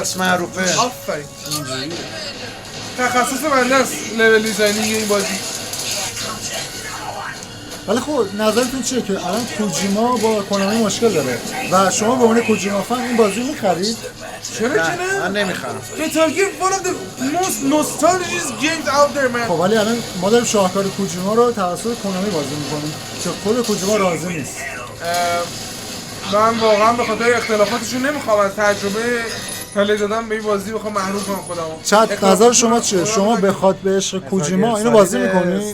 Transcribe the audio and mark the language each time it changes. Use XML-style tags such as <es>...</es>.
<fa>است معروفه آفرین تخصص بنده است لول دیزاینینگ این بازی ولی خب نظرتون چیه که الان کوجیما با کنامی مشکل داره و شما به عنوان کوجیما فن این بازی میخرید؟ چرا که نه من نه نمیخرم</fa> <en>metal gear one of the most nostalgic games out there man</en> <fa>خب ولی الان ما داریم شاهکار کوجیما رو توسط کنامی بازی میکنیم که خود کوجیما راضی نیست من واقعا به خاطر اختلافاتشون نمیخوام از تجربه پلی دادم به این بازی بخوام محروم کنم خودمو چت نظر شما چیه؟ شما بخواد به عشق کوجیما اینو بازی میکنی؟</fa>